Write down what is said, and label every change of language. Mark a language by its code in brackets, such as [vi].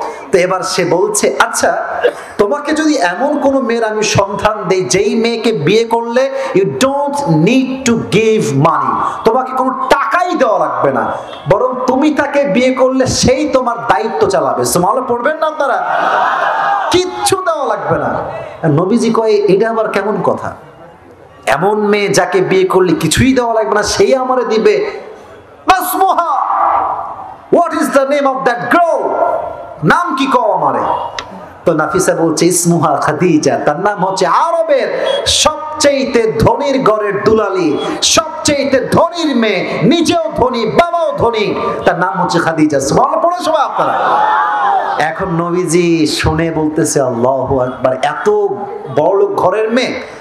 [bn] তো এবার সে বলছে আচ্ছা তোমাকে যদি এমন কোন মেয়ের আমি সন্ধান দেই যেই মেয়েকে বিয়ে করলে [en] you don't need to give money, [bn] তোমাকে কোনো টাকাই দেওয়া লাগবে না, বরং তুমি তাকে বিয়ে করলে সেই তোমার দায়িত্ব চালাবে। সুবহানাল্লাহ পড়বেন না আপনারা? কিচ্ছু দেওয়া লাগবে না। নবীজি কয় এটা আবার কেমন কথা, এমন মেয়ে যাকে বিয়ে করলে কিছুই দেওয়া লাগবে না সেই আমারে দিবে? [ar] মাসমুহা, [en] what is the name of that girl, [bn] নাম কি কও আমারে? তো নাফিসা বলছে [ar] ইসমুহা খাদিজা, [bn] তার নাম হচ্ছে আরবের সবচেয়ে ধনীর ঘরের দুলালি, সবচেয়ে ধনীর মেয়ে, নিজেও ধনী বাবাও ধনী, তার নাম হচ্ছে খাদিজা। সুবহানাল্লাহ পড়ো সবাই আপনারা। এখন নবীজি শুনে বলতেছে আল্লাহু আকবার, এত বড় ঘরের মেয়ে।